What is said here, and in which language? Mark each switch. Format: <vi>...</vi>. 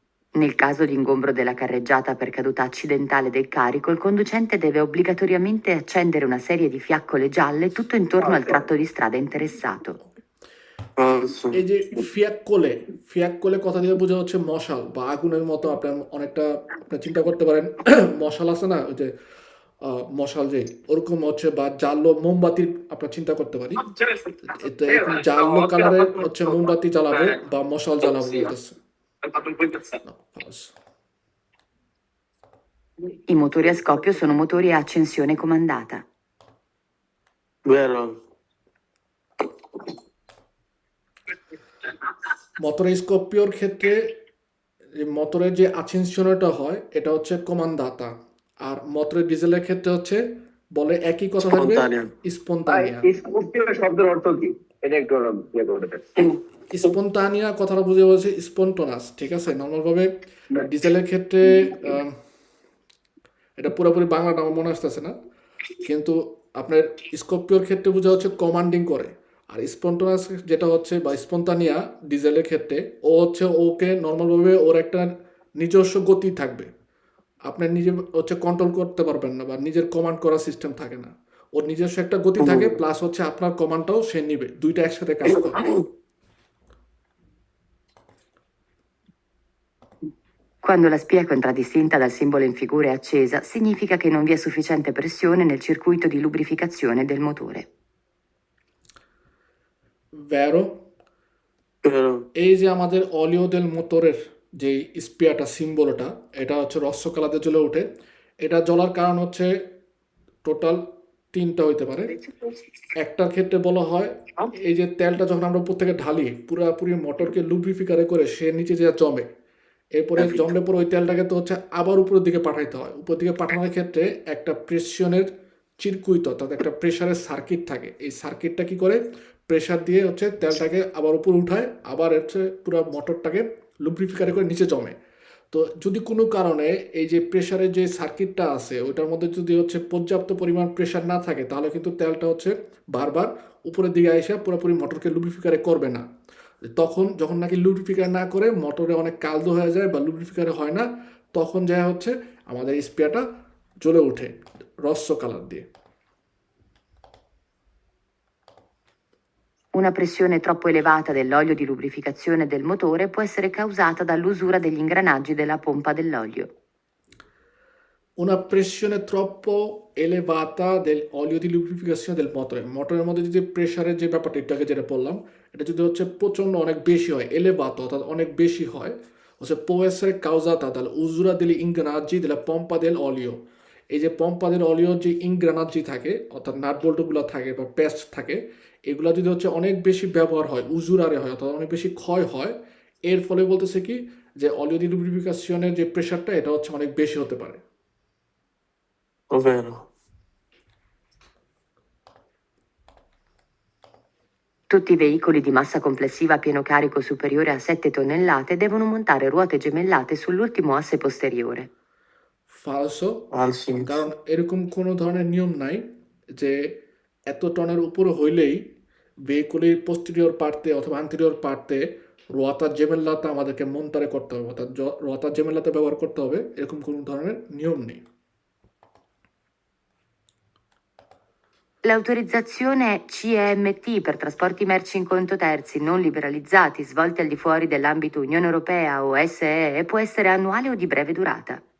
<it>Nel caso di ingombro della carreggiata per caduta accidentale del carico, il conducente deve obbligatoriamente accendere una serie di fiaccole gialle tutto intorno al tratto di strada interessato. Falso.</it> <bn>এই যে ফিয়াক্কোলে কথা দিয়ে বোঝা হচ্ছে মশাল বা আগুনের মতো। আপনার অনেকটা আপনার চিন্তা করতে পারেন মশাল আছে না, ওই যে মশাল যে ওরকম হচ্ছে, বা জালো মোমবাতির আপনার চিন্তা করতে পারি। এতে এরকম জালো কালারের হচ্ছে মোমবাতি জ্বালাবো বা মশাল জ্বালাবো বলতেছে।</bn> <it>No, falso. I motori a scoppio sono motori a accensione comandata. Vero.</it> <bn>মোটরের স্করপিওর ক্ষেত্রে মোটরের যে আচেনশনটা হয় এটা হচ্ছে কমান্দাতা, আর মোটরের ডিজেলের ক্ষেত্রে হচ্ছে বলে একই কথা থাকবে</bn> <it>Spontanea.</it> <bn>ভাই</bn> <it>স্পন্তানিয়া।</it> <bn>স্পষ্টীয় শব্দের অর্থ কি? এটা একটু ইয়ে করে দেবেন। স্পন্তানিয়া কথাটা বুঝে বলছে স্পন্টনাস, ঠিক আছে। নর্মাল ভাবে ডিজেলের ক্ষেত্রে এটা পুরোপুরি বাংলাটা আমার মনে আসতেছে না, কিন্তু আপনার স্করপিওর ক্ষেত্রে বোঝা হচ্ছে কমান্ডিং করে। আর স্পন্টানাস যেটা হচ্ছে বা স্পন্তানিয়া ডিজেলের ক্ষেত্রে ও হচ্ছে ওকে নর্মালভাবে ওর একটা নিজস্ব গতি থাকবে, আপনার নিজে হচ্ছে কন্ট্রোল করতে পারবেন না বা নিজের কমান্ড করার সিস্টেম থাকে না। ওর নিজস্ব একটা গতি থাকে, প্লাস হচ্ছে আপনার কমান্ডটাও সে নিবে, দুইটা একসাথে কাজ করে।</bn> <it>Quando la spia è contraddistinta dal simbolo in figura e accesa, significa che non vi è sufficiente pressione nel circuito di lubrificazione del motore. ভ্যারো। Vero.</it> <bn>এই যে আমাদের অলিও দেল মোটরের যে স্পিয়ারটা সিম্বলটা, এটা হচ্ছে রস্য কালাতে জ্বলে ওঠে। এটা জ্বলার কারণ হচ্ছে টোটাল তিনটা হইতে পারে। একটার ক্ষেত্রে বলা হয় এই যে তেলটা যখন আমরা উপর থেকে ঢালি পুরোপুরি মোটরকে লুব্রিফিকারে করে সে নিচে যে জমে, এরপরে জমলে পরে ওই তেলটাকে তো হচ্ছে আবার উপরের দিকে পাঠাইতে হয়। উপর দিকে পাঠানোর ক্ষেত্রে একটা প্রেশনের চিরকুইত অর্থাৎ একটা প্রেশারের সার্কিট থাকে। এই সার্কিটটা কি করে প্রেশার দিয়ে হচ্ছে তেলটাকে আবার উপর উঠায়, আবার হচ্ছে পুরো মোটরটাকে লুব্রিফিকারে করে নিচে জমে। তো যদি কোনো কারণে এই যে প্রেশারের যে সার্কিটটা আছে ওইটার মধ্যে যদি হচ্ছে পর্যাপ্ত পরিমাণ প্রেশার না থাকে, তাহলে কিন্তু তেলটা হচ্ছে বারবার উপরের দিকে এসে পুরোপুরি মোটরকে লুব্রিফিকারে করবে না। তখন যখন নাকি লুব্রিফিকার না করে মোটরে অনেক কালদো হয়ে যায় বা লুব্রিফিকারে হয় না, তখন যা হচ্ছে আমাদের স্পেয়ারটা জ্বলে ওঠে রস্য কালার দিয়ে।</bn> <it>Una pressione troppo elevata dell'olio di lubrificazione del motore può essere causata dall'usura degli ingranaggi della pompa dell'olio. Una pressione troppo elevata dell'olio di lubrificazione del motore,</it> <bn>মোটরের মধ্যে যদি প্রেশারের যে ব্যাপারটা এটাকে যেটা বললাম, এটা যদি হচ্ছে প্রচণ্ড অনেক বেশি হয়, এলেভাতো অর্থাৎ অনেক বেশি হয়, হচ্ছে</bn> <it>può essere causata dall'usura degli ingranaggi della pompa dell'olio।</it> <bn>এই যে</bn> <it>পম্পা del olio</it> <bn>যে ইনগ্রানাজি থাকে অর্থাৎ নাট বল্টুগুলো থাকে বা পেস্ট থাকে, এগুলো যদি হচ্ছে অনেক বেশি ব্যবহার হয়, উজুরারে হয় অর্থাৎ অনেক বেশি ক্ষয় হয়, এর ফলে বলতেছে কি যে অলিও দি লুব্রিফিকেশনের যে প্রেশারটা এটা হচ্ছে অনেক বেশি হতে পারে।</bn> <it>Ovvero. Tutti i veicoli di massa complessiva a pieno carico superiore a 7 tonnellate devono montare ruote gemellate sull'ultimo asse posteriore. ফালসো। Falso.</it> <bn>কারণ এরকম কোনো ধরনের নিয়ম নাই যে এত টনের উপরে হইলেই ভেহিকুলের পোস্টেরিয়র পার্টে অথবা আন্টেরিয়র পার্টে</bn> <it>রোয়াতা জেমেল্লাতা</it> <bn>আমাদেরকে মন্তারে করতে হবে অর্থাৎ রোয়াতা জেমেল্লাতা ব্যবহার করতে হবে, এরকম কোনো ধরনের নিয়ম নেই।</bn> <it>L'autorizzazione CEMT per trasporti merci in conto terzi non liberalizzati svolti al di fuori dell'ambito Unione Europea o SEE può essere annuale o di breve durata.</it>